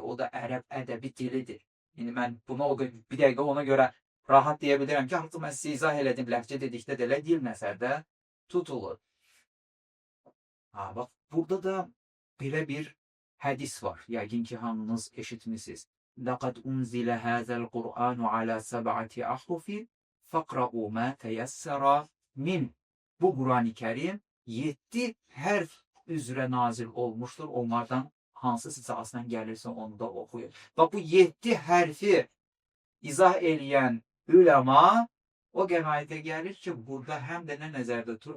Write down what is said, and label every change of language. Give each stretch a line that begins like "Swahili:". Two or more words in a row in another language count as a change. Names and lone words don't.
Azerbaijani: O da ərəb ədəbi dilidir. İndi mən buna bir dəqiqə ona görə rahat deyə bilirəm ki, artıq mən sizə izah elədim. Ləhcə dedikdə də elə dil nəzərdə tutulur. Bax, burada da belə bir hədis var. Yəqin ki, hamınız eşitmisiniz.
Arabic: لَقَدْ أُنْزِلَ هَذَا الْقُرْآنُ عَلَى سَبْعَةِ أَحْرُفٍ فَقْرَؤُوا مَا تَيَسَّرَ مِنْ
Azerbaijani: Bu Qur'an-ı Kərim 7 hərf üzrə nazil olmuşdur. Onlardan hansı sizə aslən gəlirsə onu da oxuyun. Bax, bu 7 hərfi izah eləyən üləma o qənaətə gəlir ki, burada həm də nə nəzərdə tutur?